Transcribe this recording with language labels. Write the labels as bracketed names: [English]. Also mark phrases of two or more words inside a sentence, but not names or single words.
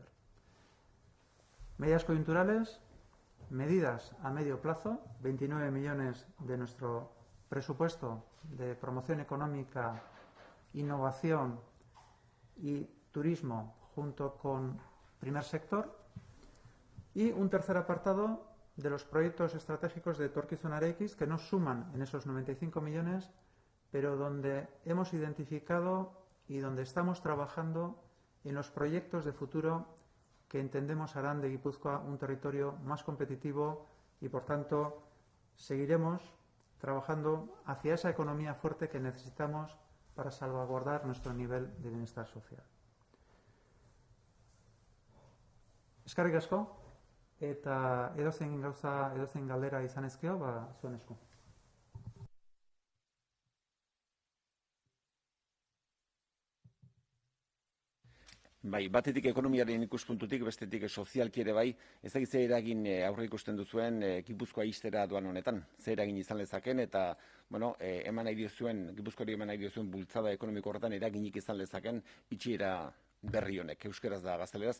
[Spanish] Medidas coyunturales, medidas a medio plazo, 29 millones de nuestro presupuesto de promoción económica, innovación y turismo junto con primer sector, y un tercer apartado de los proyectos estratégicos de etorkizuna eraikiz, que no suman en esos 95 millones, pero donde hemos identificado y donde estamos trabajando en los proyectos de futuro que entendemos harán de Guipúzcoa un territorio más competitivo y, por tanto, seguiremos trabajando hacia esa economía fuerte que necesitamos para salvaguardar nuestro nivel de bienestar social. [Basque] Eskerrik asko, eta edozein gauza, edozein galdera izan ezkeo, zuen esku. Bai, batetik ekonomiaren ikuspuntutik, bestetik sozialki ere bai, ez dakit ze eragin aurre ikusten duzuen Gipuzkoa ixtera doan honetan, ze eragin izan lezaken, eta, bueno, Gipuzkoari eman nahi diozuen bultzada ekonomiko horretan eraginik izan lezaken itxiera berri honek, euskeraz da gazteleraz.